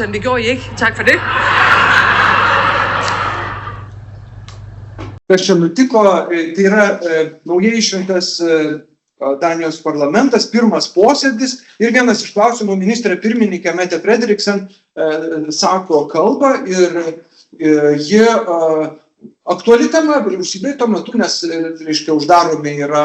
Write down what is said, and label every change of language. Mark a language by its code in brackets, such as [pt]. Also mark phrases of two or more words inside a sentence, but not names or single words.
[da] Det gjorde I ikke. Tak for det. [lt] Kas čia nutiko, tai yra naujai išrinktas Danijos parlamentas, pirmas posėdis ir vienas iš klausimų ministrė pirmininkė Mette Frederiksen sako kalbą ir jie aktuali tema vyriausybėje tuo metu, nes, reiškia, uždaromi,